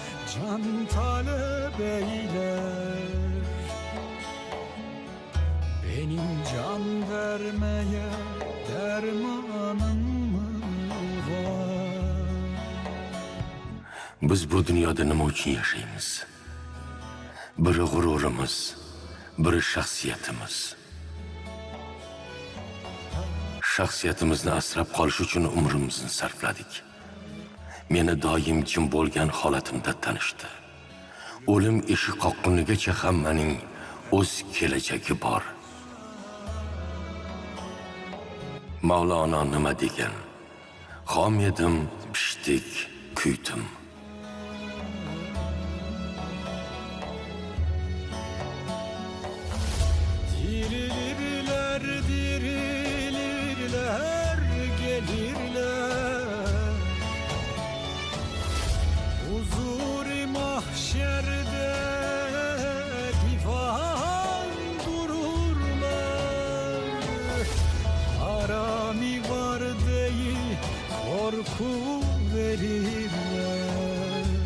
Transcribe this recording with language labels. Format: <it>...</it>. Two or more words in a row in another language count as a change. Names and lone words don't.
<tr>can talep eyler. Benim can vermeye dermanım mı var?</tr> <uz>Biz bu dunyoda nima uchun yashaymiz? Biri g'ururimiz, biri shaxsiyatimiz. Shaxsiyatimizni asrab qolish uchun umrimizni sarfladik. Meni doim jim bo'lgan holatimda tanishdi. O'lim eshik qoqqunigacha hammaning o'z kelajagi bor. Mavlono nima degan? Xom edim, pishdik, kuydim.</uz> <tr>Dirilirler, dirilirler, gelirler. Huzur-i mahşerde divan dururlar. Harami var değil, korku verirler.</tr>